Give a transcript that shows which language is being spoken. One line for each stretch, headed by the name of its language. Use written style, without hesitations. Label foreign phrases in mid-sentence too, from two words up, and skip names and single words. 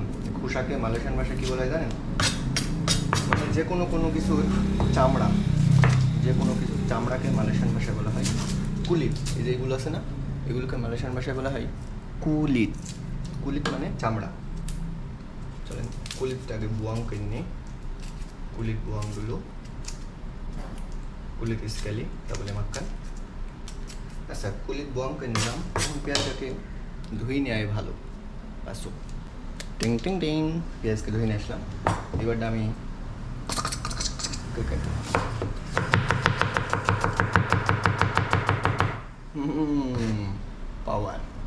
Bangla: খোসাকে মালয়েশিয়ান ভাষায় কী বলা হয় জানেন? মানে যে কোনো কিছুর চামড়া, যে কোনো কিছুর চামড়াকে মালয়েশিয়ান ভাষায় বলা হয় কুলিট। এই যে এগুলো আছে না, এগুলোকে মালয়েশিয়ান ভাষায় বলা হয় কুলিট। কুলিট মানে চামড়া। চলেন
Malay: kulitটাকে buang
Bangla: করে নিই।
Malay: kulit buang dulu, kulit sekali, tak boleh makan.
Bangla: আচ্ছা
Malay: kulit buang
Bangla: করে নিলাম। এখন পেঁয়াজটাকে ধুয়ে নেওয়াই ভালো। আসো, টিং টিং টিং, পেঁয়াজকে ধুয়ে নিয়ে আসলাম। এবারটা আমি পাওয়ার।